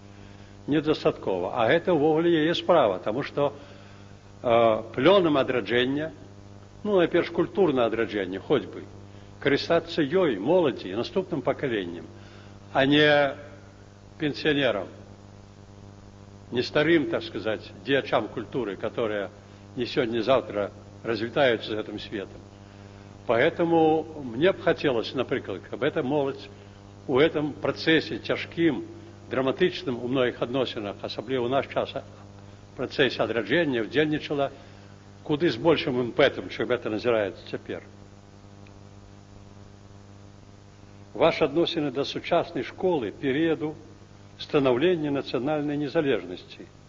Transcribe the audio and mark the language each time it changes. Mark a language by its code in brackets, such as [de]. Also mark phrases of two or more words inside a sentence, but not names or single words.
[be] А гэта ўвогуле яе справа, таму што плёнам адраджэння, ну, найперш культурнае адраджэнне, хоць бы, карыстацца ёй, моладзі, наступным пакаленнем, а не пенсіянерам, не старым, так сказаць, дзеячам культуры, которые не сёння, завтра развітаюцца з гэтым светом. [ru] Поэтому мне б хотелось, например, чтобы эта молодь у этом процессе [be] цяжкім, драматычным у многіх адносінах, асабліва ў наш час, працэсе адраджэння, удзельнічала куды з большым імпэтам, чым гэта назіраецца цяпер. Ваши адносіны да сучаснай школы, перыяду становлення нацыянальнай незалежнасці.